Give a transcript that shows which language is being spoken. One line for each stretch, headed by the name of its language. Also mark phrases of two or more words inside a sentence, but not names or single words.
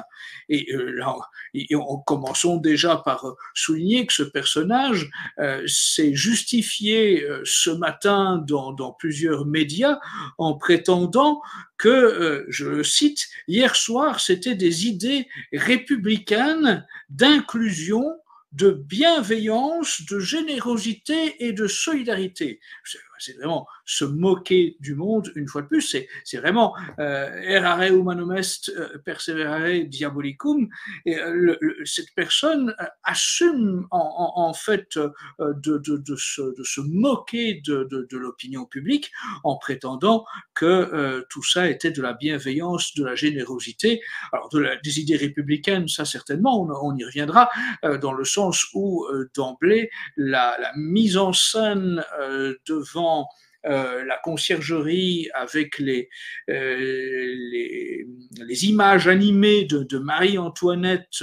French: Et là, commençons déjà par souligner que ce personnage s'est justifié ce matin dans plusieurs médias en prétendant que, je le cite, hier soir, c'était des idées républicaines d'inclusion, de bienveillance, de générosité et de solidarité. C'est vraiment se moquer du monde, une fois de plus. C'est vraiment
Latin: errare humanum est, perseverare diabolicum.
French: Et cette personne assume en fait de se moquer de l'opinion publique en prétendant que tout ça était de la bienveillance, de la générosité. Alors, des idées républicaines, ça certainement, on y reviendra, dans le sens où, d'emblée, la mise en scène devant la conciergerie avec les images animées de Marie-Antoinette,